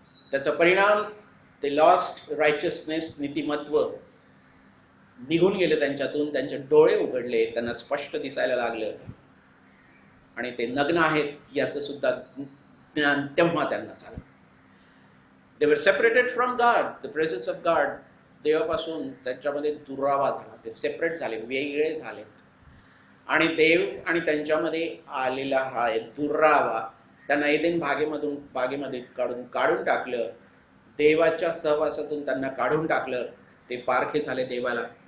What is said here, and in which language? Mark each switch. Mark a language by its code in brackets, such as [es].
[mr] त्याचा परिणाम ते [en] lost righteousness, [mr] नीतिमत्व निघून गेले त्यांच्यातून. त्यांचे डोळे उघडले, त्यांना स्पष्ट दिसायला लागलं, आणि ते नग्न आहेत याचं सुद्धा ज्ञान तेव्हा त्यांना झालं. [en] They were separated from God, the presence of God. [mr] देवापासून त्यांच्यामध्ये दुरावा झाला, ते सेपरेट झाले, वेगळे झालेत. आणि देव आणि त्यांच्यामध्ये आलेला हा एक दुरावा त्यांना एदेन बागेमध्ये काढून टाकलं. देवाच्या सहवासातून त्यांना काढून टाकलं. ते पारखे झाले देवाला.